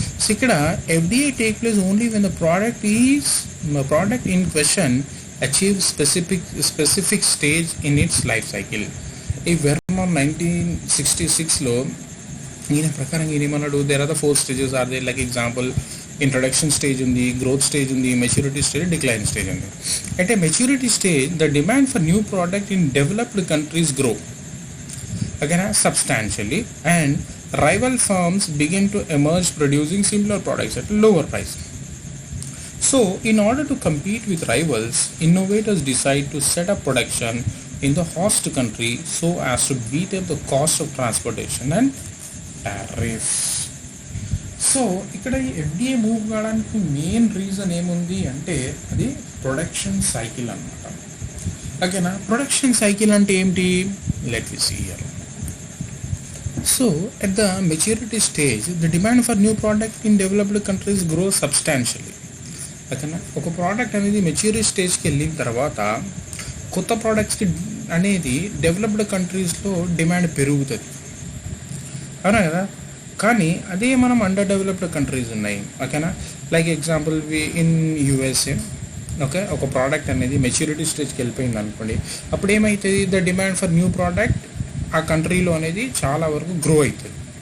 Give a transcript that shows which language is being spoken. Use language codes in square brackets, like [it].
[en] So ఇక్కడ FDI take place only when the product in question achieve specific stage in its life cycle. [te] ఈ వెర్మాన్ 1966లో ఈయన ప్రకారం ఈయన ఏమన్నాడు, [en] There are the 4 stages are they. [te] Like example introduction stage ఉంది, growth stage ఉంది, maturity stage, decline stage ఉంది. [en] అంటే maturity stage the demand for new product in developed countries grow again substantially and rival firms begin to emerge producing similar products at lower price. So in order to compete with rivals, innovators decide to set up production in the host country so as to beat up the cost of transportation and tariffs. [te] So ఇక్కడ ఈ FDA move కావడానికి main reason ఏముంది అంటే అది production cycle అన్నమాట. ఓకేనా, production cycle అంటే ఏంటి, [en] Let we see here. So at the maturity stage the demand for new product in developed countries grows substantially. [te] ఓకేనా, ఒక ప్రోడక్ట్ అనేది మెచ్యూరిటీ స్టేజ్కి వెళ్ళిన తర్వాత కొత్త ప్రోడక్ట్స్కి అనేది డెవలప్డ్ కంట్రీస్లో డిమాండ్ పెరుగుతుంది, అవునా కదా. కానీ అదే మనం అండర్ డెవలప్డ్ కంట్రీస్ ఉన్నాయి, ఓకేనా. Like example in USA, okay, ఒక ప్రోడక్ట్ అనేది మెచ్యూరిటీ స్టేజ్కి వెళ్ళిపోయింది అనుకోండి, అప్పుడు ఏమవుతుంది, [en] the demand for new product [te] ఆ కంట్రీలో అనేది చాలా వరకు గ్రో అవుతుంది.